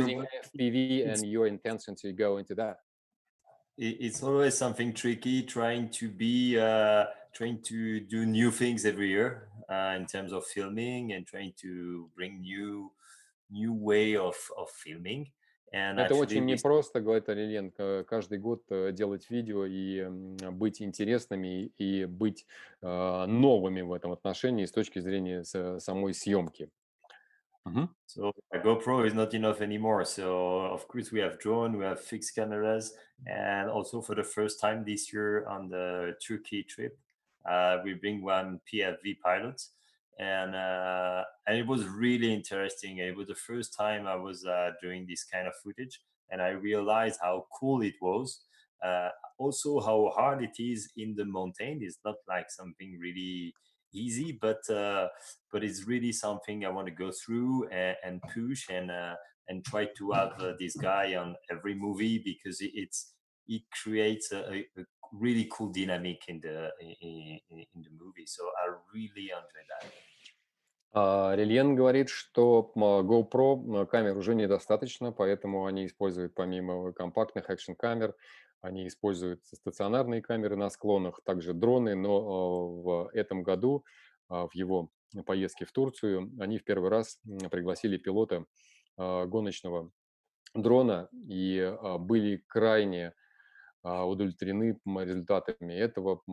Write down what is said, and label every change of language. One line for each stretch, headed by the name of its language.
English: Including FPV and your intention to go into that. It's always something tricky trying to do new things every year in terms of filming and trying to bring new way of filming. And
Russian: Это
English: actually
Russian: очень непросто, говорит Орельен, каждый год делать видео и быть интересными и быть новыми в этом отношении с точки зрения самой съемки.
English: So GoPro is not enough anymore. So of course we have drone, we have fixed cameras, and also for the first time this year on the Turkey trip, we bring one PFV pilot, and it was really interesting. It was the first time I was doing this kind of footage, and I realized how cool it was. Also, how hard it is in the mountain. It's not like something really easy, but it's really something I want to go through and push. And and try to have this guy on every movie because it creates a really cool dynamic in the movie. So I really enjoy that.
Russian: Орельен говорит, что GoPro камер уже недостаточно, поэтому они используют помимо компактных экшн-камер, они используют стационарные камеры на склонах, также дроны, но в этом году, в его поездке в Турцию, они в первый раз пригласили пилота гоночного дрона и были крайне удовлетворены результатами этого.